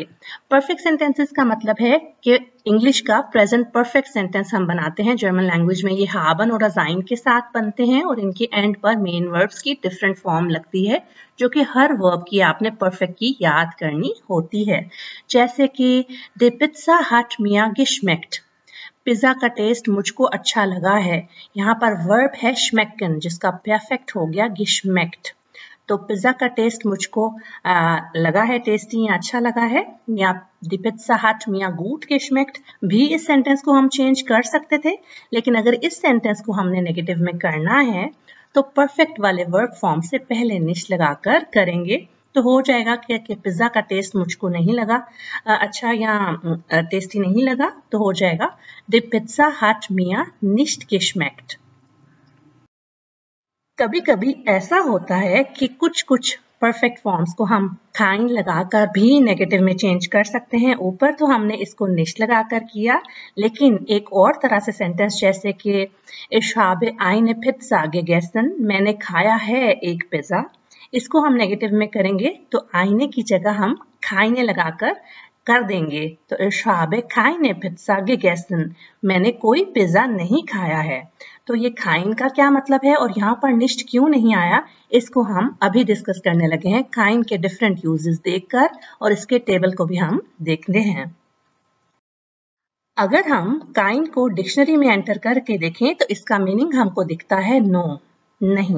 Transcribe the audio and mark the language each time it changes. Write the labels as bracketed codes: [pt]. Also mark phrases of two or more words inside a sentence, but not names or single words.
[en] perfect sentences [hi] का मतलब है कि इंग्लिश का [en] present perfect sentence [hi] हम बनाते हैं [en] German language [hi] में। ये हाबन और अजाइन के साथ बनते हैं और इनके एंड पर [en] main verbs [hi] की [en] different form [hi] लगती है, जो कि हर वर्ब की आपने परफेक्ट की याद करनी होती है। जैसे कि [de] Die Pizza hat mir geschmeckt, [hi] पिज्जा का टेस्ट मुझको अच्छा लगा है। यहाँ पर वर्ब है schmecken, जिसका परफेक्ट हो गया geschmeckt। तो पिज्जा का टेस्ट मुझको लगा है, टेस्टी या अच्छा लगा है। या [de] Die Pizza hat mir gut geschmeckt [hi] भी इस सेंटेंस को हम चेंज कर सकते थे, लेकिन अगर इस सेंटेंस को हमने नेगेटिव में करना है तो परफेक्ट वाले [en] verb form [hi] से पहले निश लगाकर करेंगे। तो हो जाएगा कि पिज्जा का टेस्ट मुझको नहीं लगा अच्छा या टेस्टी नहीं लगा, तो हो जाएगा [de] Die Pizza hat mir nicht geschmeckt। [hi] कभी कभी ऐसा होता है कि कुछ [en] perfect forms [hi] को हम खाइन लगाकर भी नेगेटिव में चेंज कर सकते हैं। ऊपर तो हमने इसको निश्ट लगाकर किया, लेकिन एक और तरह से सेंटेंस जैसे कि [de] Ich habe eine Pizza gegessen, [hi] मैंने खाया है एक पिज्जा, इसको हम नेगेटिव में करेंगे तो आईने की जगह हम खाइने लगाकर कर देंगे। [de] तो Ich habe keine Pizza gegessen, [hi] मैंने कोई पिज्जा नहीं खाया है। तो ये खाइन का क्या मतलब है और यहाँ पर निश्ट क्यों नहीं आया, इसको हम अभी डिस्कस करने लगे हैं खाइन के [en] different uses [hi] देखकर, और इसके टेबल को भी हम देखते हैं। अगर हम काइन को डिक्शनरी में एंटर करके देखें तो इसका मीनिंग हमको दिखता है नो, नहीं।